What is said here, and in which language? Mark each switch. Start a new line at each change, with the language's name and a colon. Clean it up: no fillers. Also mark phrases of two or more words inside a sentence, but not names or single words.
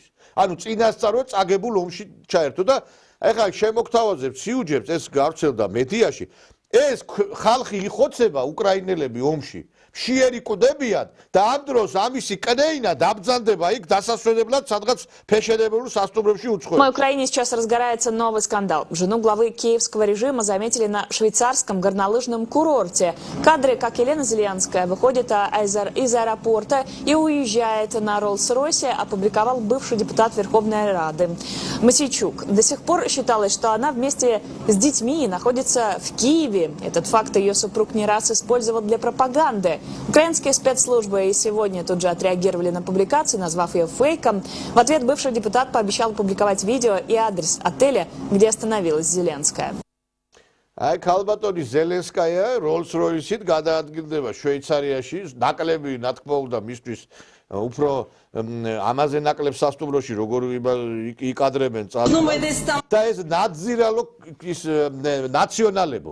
Georgian: ანუ წინასწარვე წაგებულ ომში ჩაერთო და ეხლა შემოგთავაზებს სიუჯეტს ეს გავრცელდა მედიაში. ეს ხალხი იხოცება უკრაინელები ომში მშიერი კვდებიან და ამ დროს ამისი კნეინა დაბრძანდება იქ დასასვენებლად სადღაც фешенебелу სასტუმროში უცხოებს.
Russian: В Украине сейчас разгорается новый скандал. Жену главы киевского режима заметили на швейцарском горнолыжном курорте. Кадры, как Елена Зеленская выходит из аэропорта и уезжает на Роллс-Ройсе, опубликовал бывший депутат Верховной Рады Мосейчук. До сих пор считалось, что она вместе с детьми находится в Киеве. Этот факт ее супруг не раз использовал для пропаганды. Украинские спецслужбы и сегодня тут же отреагировали на публикацию, назвав ее фейком. В ответ бывший депутат пообещал опубликовать видео и адрес отеля, где остановилась Зеленская.
Georgian: Აი ქალბატონი ზელენსკაია Rolls-Royce-ით გადაადგილდება შვეიცარიაში, ნაკლები ნათქმა უნდა მისთვის უფრო ამაზე ნაკლებ სასტუმროში როგორ იკადრებენ და ეს ნაძირალო ის ნაციონალებო.